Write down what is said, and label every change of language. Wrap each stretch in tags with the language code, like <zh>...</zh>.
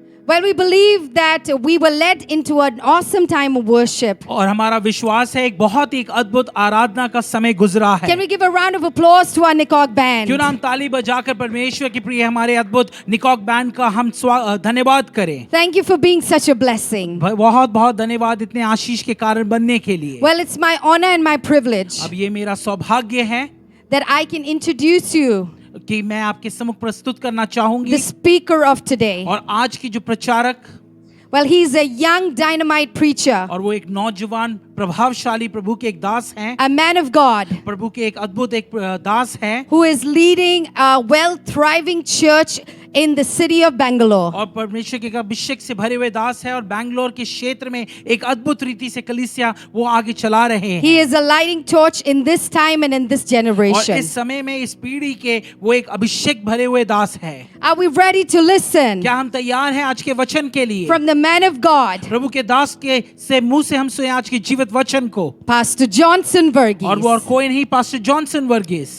<en>Well, we believe that we were led into an awesome time of worship.</en> <hi>और हमारा विश्वास है एक बहुत ही एक अद्भुत आराधना का समय गुजरा है</hi> <en>Can we give a round of applause to our Nikok band?</en> <hi>क्यों ना हम ताली बजाकर परमेश्वर की प्रिय हमारे अद्भुत निकॉक बैंड का हम धन्यवाद करें</hi> <en>Thank you for being such a blessing.</en> <hi>बहुत बहुत धन्यवाद इतने आशीष के कारण बनने के लिए</hi> <en>Well, it's my honor and my privilege</en> <hi>अब ये मेरा सौभाग्य है</hi> <en>that I can introduce you</en> <hi>कि मैं आपके सम्मुख प्रस्तुत करना चाहूंगी</hi> <en>the speaker of today.</en> <hi>और आज की जो प्रचारक</hi> <en>Well, he's a young dynamite preacher.</en> <hi>और वो एक नौजवान प्रभावशाली प्रभु के एक दास हैं,</hi> <en>a man of God</en> <hi>प्रभु के एक अद्भुत एक दास हैं,</hi> <en>who is leading a well thriving church in the city of Bangalore.</en> <hi>और परमेश्वर के अभिषेक से भरे हुए दास है और बैंगलोर के क्षेत्र में एक अद्भुत रीति से कलीसिया वो आगे चला रहे हैं।</hi> <en>He is a lighting torch in this time and in this</en> <hi>और</hi> <en>generation.</en> <hi>इस समय में इस पीढ़ी के वो एक अभिषेक भरे हुए दास है।</hi> <en>Are we ready to listen</en> <hi>क्या हम तैयार हैं आज के वचन के लिए?</hi> <en>from the man of God,</en> <hi>प्रभु के दास के से मुंह से हम सुने आज के जीवित वचन को।</hi> <en>Pastor Johnson</en> <hi>और वो और</hi> <en>Verghese?</en> <hi>कोई नहीं, पास्टर जॉनसन वर्गीस।</hi>